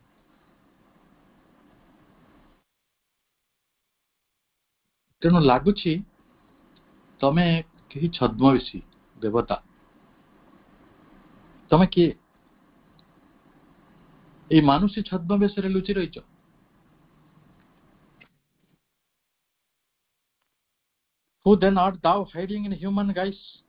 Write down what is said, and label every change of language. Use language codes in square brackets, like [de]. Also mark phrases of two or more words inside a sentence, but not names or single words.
[or] ତେଣୁ ଲାଗୁଛି ତମେ କେହି ଛଦ୍ମବେଶୀ ଦେବତା। ତମେ କିଏ? ଏଇ ମାନୁଷୀ ଛଦ୍ମବେଶରେ ଲୁଚି ରହିଛ। [en] Who then art thou hiding in human guise?